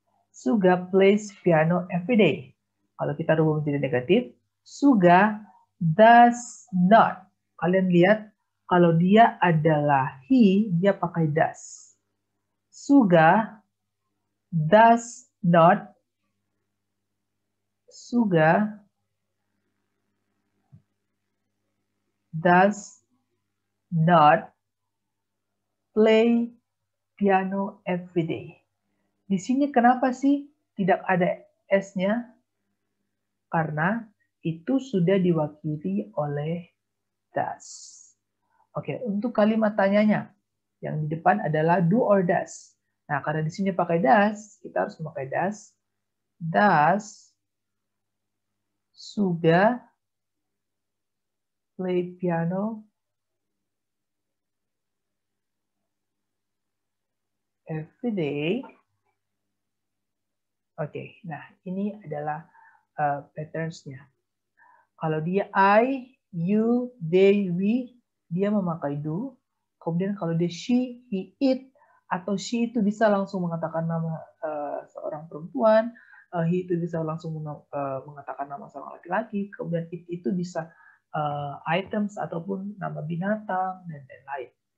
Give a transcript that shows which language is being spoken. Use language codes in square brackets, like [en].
[en] Suga plays piano every day. [id] Kalau kita rubah menjadi negatif, [en] Suga does not. [id] Kalian lihat, kalau dia adalah he, dia pakai does. [en] Suga does not. Suga does not play piano every day. [id] Di sini kenapa sih tidak ada S-nya? Karena itu sudah diwakili oleh does. Oke, untuk kalimat tanyanya, yang di depan adalah [en] do or does. [id] Nah, karena di sini pakai does, kita harus memakai does. [en] Does Suga play piano every day? [id] Oke, nah ini adalah patterns-nya. Kalau dia I, you, they, we, dia memakai do. Kemudian kalau dia she, he, it, atau she itu bisa langsung mengatakan nama seorang perempuan, he itu bisa langsung mengatakan nama seorang laki-laki, kemudian it itu bisa items ataupun nama binatang, dan lain-lain.